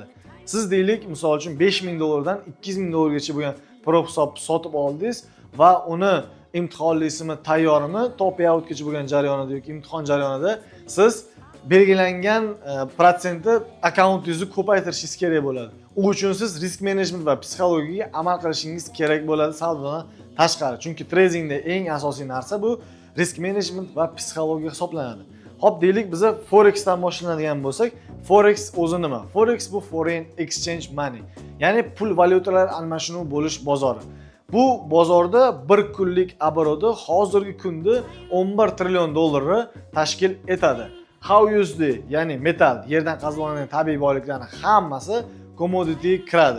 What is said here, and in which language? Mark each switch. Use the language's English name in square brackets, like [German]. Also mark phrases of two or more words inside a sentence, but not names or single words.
[Uzbek] Siz deylik, misol uchun 5000 dollardan 2000 dollargacha bo'lgan prop hisob sotib oldingiz va uni imtihonlisimi, tayyorimi, top payoutgacha bo'lgan jarayonida yoki imtihon jarayonida siz belgilangan protsentni akkauntingizni ko'paytirishingiz kerak bo'ladi. U uchun siz risk menejment va psixologiyaga amal qilishingiz kerak bo'ladi savdodan tashqari. Chunki tradingda eng asosiy narsa bu risk menejment va psixologiya hisoblanadi. Hop, deylik biza Forexdan boshlanadigan bo'lsak, Forex o'zi nima? [English] Forex bu foreign exchange money, [Uzbek] ya'ni pul valyutalar almashinuv bo'lish bozori. Bu bozorda bir kunlik oboroti hozirgi kunda 11 trillion dollarni tashkil etadi. HowUSD, ya'ni metal, yerdan qazib olingan tabiiy boyliklarning hammasi commodity kiradi.